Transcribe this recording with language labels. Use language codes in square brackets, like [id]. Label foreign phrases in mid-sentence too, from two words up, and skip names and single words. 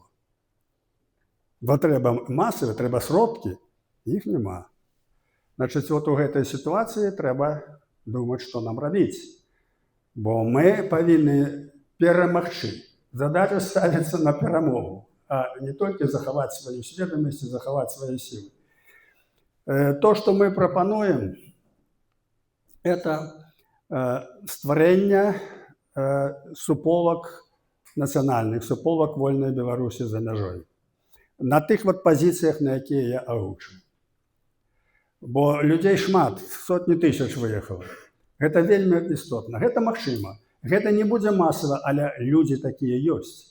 [be] Бо трэба масавы, трэба сродкі, іх няма. Значыць, вот у гэтай сітуацыі трэба думаць, што нам рабіць. Бо мы павінны перамагчы. [ru] Задача ставится [be] на перамогу, [ru] а не только [be] захаваць свою сведомость и захаваць свои силы. [ru] То, что мы пропонуем, это [be] стварэнне суполак нацыянальных, суполак вольнай Беларусі за мяжой. На тых вот позициях, на якія я агучу. Бо людей шмат, сотні тысяч выехала. Гэта вельмі істотна, гэта магчыма. Гэта не будзе масава, але людзі такія ёсць.